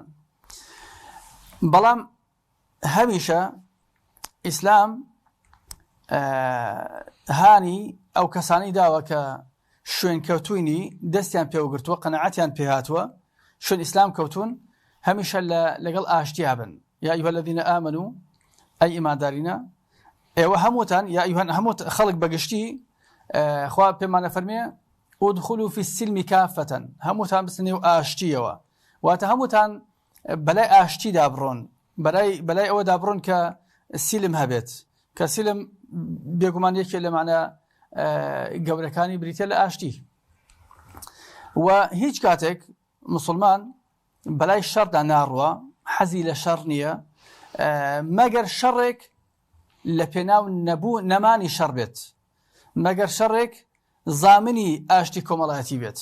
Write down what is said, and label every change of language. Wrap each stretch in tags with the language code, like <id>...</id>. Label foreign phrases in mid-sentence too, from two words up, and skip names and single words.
<ckb>بەڵام هەمیشە ئیسلام هانی ئەو کەسانی داوە کە شوێنکەوتوینی دەستیان پێوەگرتووە، قەنەعەتیان پێهاتووە، شوێن ئیسلام کەوتون، هەمیشە لەگەڵ ئاشتیا بن.</ckb> <ar>یا ئەیها الذین ئامنوا،</ar> <ckb>ئەی ئیماندارینە، ئێوە هەمووتان،</ckb> <ar>یا ئەیها</ar> <ckb>هەموو خەڵک بەگشتی خوا پێمانە فەرمێ</ckb> <ar>ادخلوا في السلم كافة،</ar> <ckb>هەمووتان بچنە نێو ئاشتیەوە، واتە هەمووتان بەلای ئاشتیدا بڕۆن، بەلای ئەوەدا بڕۆن کە سیلم هەبێت، کە سیلم بێگومان یەکێک لە معنە گەورەکانی بریتە لە ئاشتی. و هیچ کاتێک مسلمان بەلای شەڕدا ناڕوە، حەزی لە شەڕ نییە، مەگەر شەڕێک لە پێناو نەمانی شەڕ بێت، مەگەر شەڕێک زامنی ئاشتی کۆمەڵایەتی بێت.</ckb>